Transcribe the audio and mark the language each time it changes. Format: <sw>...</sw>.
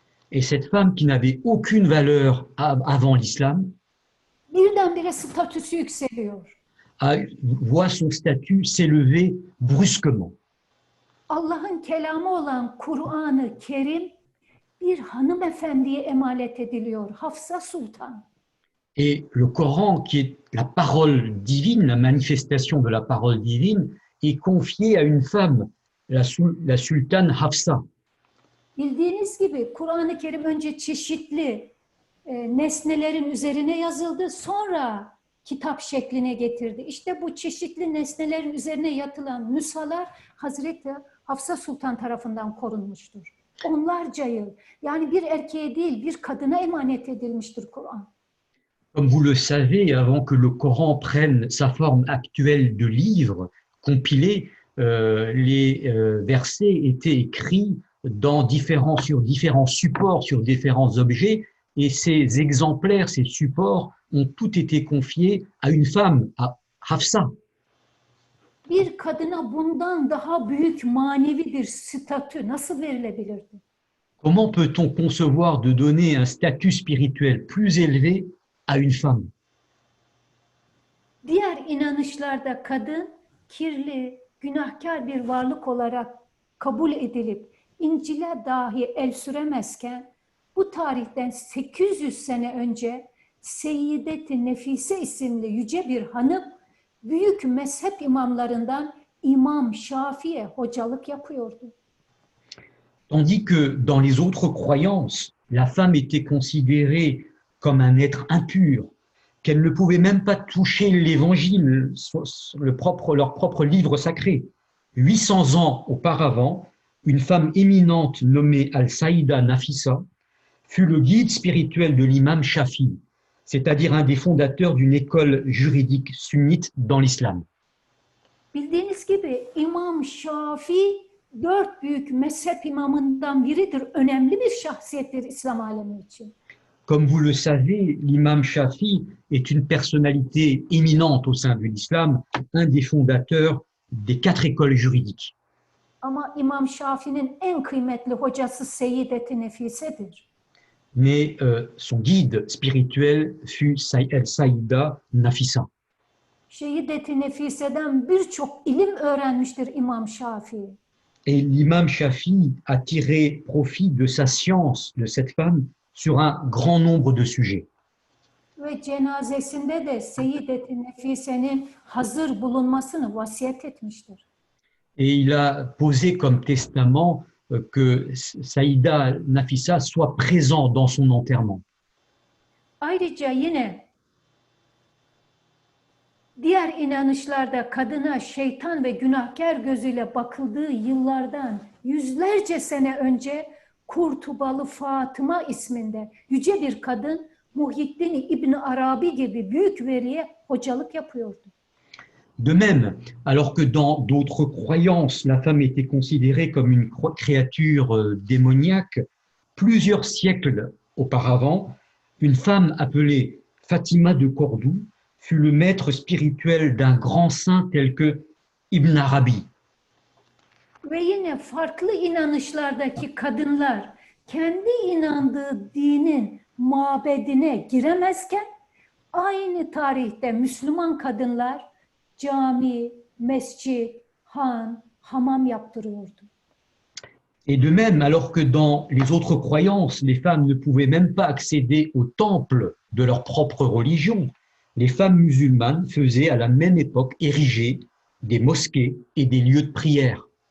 <fr>Et cette femme qui n'avait aucune valeur avant l'islam</fr> <tr>birdenbire statüsü yükseliyor.</tr> <fr>voit son statut s'élever brusquement.</fr> <tr>Allah'ın kelamı olan Kur'an-ı Kerim bir hanımefendiye emanet ediliyor. Hafsa Sultan.</tr> <fr>Et le Coran, qui est la parole divine, la manifestation de la parole divine, est confié à une femme, la sultane Hafsa.</fr> <tr>Bildiğiniz gibi Kur'an-ı Kerim önce çeşitli nesnelerin üzerine yazıldı, sonra kitap şekline getirdi. İşte bu çeşitli nesnelerin üzerine yatılan nüshalar Hazreti Hafsa Sultan tarafından korunmuştur. Onlarca yıl, yani bir erkeğe değil bir kadına emanet edilmiştir Kur'an.</tr> <fr>Comme vous le savez, avant que le Coran prenne sa forme actuelle de livre compilé, les versets étaient écrits sur différents supports, sur différents objets, et ces exemplaires, ces supports ont tous été confiés à une femme, à Hafsa.</fr> <tr>Bir kadına bundan daha büyük manevi bir statü nasıl verilebilirdi?</tr> <fr>Comment peut-on concevoir de donner un statut spirituel plus élevé à une femme?</fr> <tr>Diğer inanışlarda kadın kirli, günahkar bir varlık olarak kabul edilip İncil'e dahi el süremezken bu tarihten 800 sene önce Seyyideti Nefise isimli yüce bir hanım büyük mezhep imamlarından İmam Şafi'ye hocalık yapıyordu.</tr> <fr>Tandis que dans les autres croyances, la femme était considérée comme un être impur, qu'elle ne pouvait même pas toucher l'évangile, leur propre livre sacré. 800 ans auparavant, une femme éminente nommée Al-Saïda Nafissa fut le guide spirituel de l'imam Shafi, c'est-à-dire un des fondateurs d'une école juridique sunnite dans l'islam.</fr> <tr>Bildiğiniz gibi İmam Şafi 4 büyük mezhep imamından biridir. Önemli bir şahsiyettir İslam alemi için.</tr> <fr>Comme vous le savez, l'imam Shafi est une personnalité éminente au sein de l'islam, un des fondateurs des 4 écoles juridiques.</fr> <tr>Ama İmam Şafi'nin en kıymetli hocası Seyyideti Nefise'dir.</tr> <fr>Mais son guide spirituel fut El-Saïda Nafissa.</fr> <tr>Seyyideti Nefise'den birçok ilim öğrenmiştir İmam Şafii.</tr> <fr>Et l'imam Shafi a tiré profit de sa science, de cette femme, sur un grand nombre de sujets.</fr> <tr>Ve cenazesinde de Seyyideti Nefise'nin hazır bulunmasını vasiyet etmiştir.</tr> <fr>Et il a posé comme testament que Saïda Nafissa soit présent dans son enterrement.</fr> <tr>Ayrıca yine diğer inanışlarda kadına şeytan ve günahkar gözüyle bakıldığı yıllardan yüzlerce sene önce Kurtubalı Fatıma isminde yüce bir kadın Muhyiddin İbni Arabi gibi büyük veliye hocalık yapıyordu.</tr> <fr>De même, alors que dans d'autres croyances, la femme était considérée comme une créature démoniaque, plusieurs siècles auparavant, une femme appelée Fatima de Cordoue fut le maître spirituel d'un grand saint tel que Ibn Arabi.</fr> <tr>Ve yine farklı inanışlardaki kadınlar kendi inandığı dinin mabedine giremezken aynı tarihte Müslüman kadınlar cami, mescit, han, hamam yaptırıyordu.</tr> <fr>Et de même, alors que dans les autres croyances, les femmes ne pouvaient même pas accéder au temple de leur propre religion, les femmes musulmanes faisaient à la même époque ériger des mosquées et des lieux de prière.</fr>